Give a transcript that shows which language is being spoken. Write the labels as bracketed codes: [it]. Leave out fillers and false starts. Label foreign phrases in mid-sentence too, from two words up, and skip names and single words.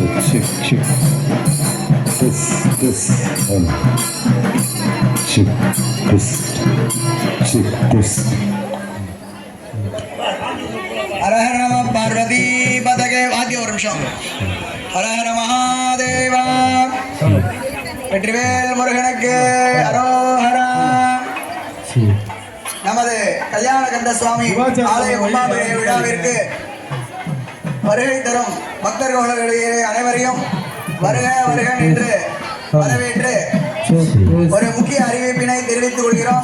[en] check, check. This, check, this. [sa] हर हर नमः पार्वती पतगे वाद्य [ta] ஒரு நிமிஷம் [sa] हर हर महादेवा [ta] வெற்றிவேல் முருகனுக்கு அரோஹரா நமது கல்யாணகண்ட சுவாமி ஆலய கும்பாபிஷேக விழாவிற்கு வருகை தரும் பக்தர்களுடைய அனைவரையும் வருக வருக என்று வரவேற்று ஒரு முக்கிய அறிவிப்பினை தெரிவித்துக் கொள்கிறோம்.